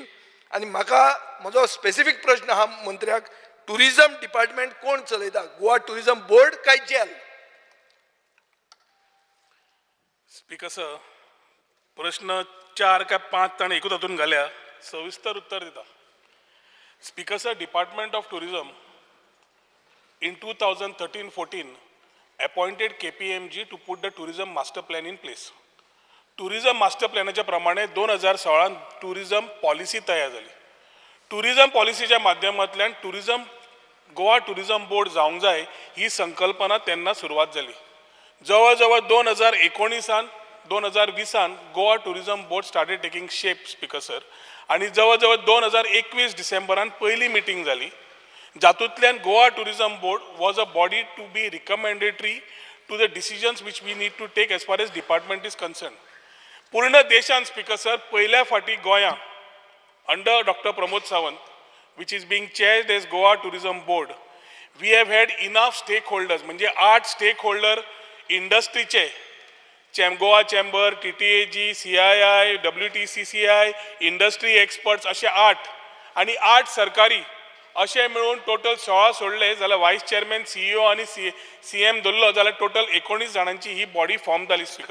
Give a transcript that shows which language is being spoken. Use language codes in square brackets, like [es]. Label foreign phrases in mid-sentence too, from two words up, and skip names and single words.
[kok] आनी म्हाका म्हजो स्पेसिफीक प्रश्न आहा मंत्र्याक, [en] tourism department [kok] कोण चलयता? गोवा टुरिजम बोर्ड काय जेल? स्पीकर सर, प्रश्न 4 काय 5 ताणें एकूच हातून घाल्या, सविस्तर उत्तर दिता. [en] Speaker sir, Department of Tourism in 2013-14 appointed KPMG to put the tourism master plan in place. tourism master [kok] प्लॅनाच्या प्रमाणे 2016 [en] tourism policy [kok] तयार झाली. [en] tourism policy [kok] माध्यमांतल्यान गोवा टुरिजम बोर्ड जावंक जाय ही संकल्पना तेन्ना सुरवात झाली. जवळ जवळ [en] 2019-2020 Goa Tourism Board started taking shape. Speaker sir, [kok] आणि जवळ जवळ 2021 डिसेंबरान पहिली मिटींग झाली, जातूंतल्यान [en] Goa Tourism Board was a body to be recommendatory to the decisions which we need to take as far as department is concerned. [kok] पूर्ण देशान [en] Speaker sir [kok] पहिल्या फाटी गोंया [en] under Doctor Pramod Sawant, which is being chaired as Goa Tourism Board, we have had enough stakeholders, [kok] म्हणजे 8 [en] stakeholder industry, [kok] गोवा चेंबर, TTAG, CII, WTCCI, [en] industry experts [kok] असे 8, आनी 8 सरकारी अशें मेळून टोटल 16 सोडले जाल्यार [en] vice chairman CEO [kok] आनी सीएम धरलो जाल्यार टोटल 19 जाणांची ही [en] body form [kok] जाली स्पीकर